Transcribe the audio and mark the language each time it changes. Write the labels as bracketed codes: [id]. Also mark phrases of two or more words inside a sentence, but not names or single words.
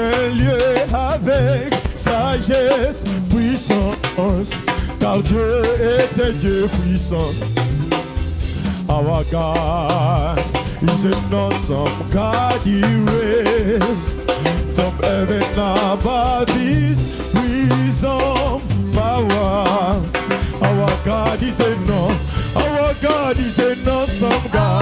[fr] lieu avec sagesse, puissance, car Dieu est un Dieu puissant. [en] Our God is an awesome God. He raised from heaven above His wisdom, power. Our God is an awesome God.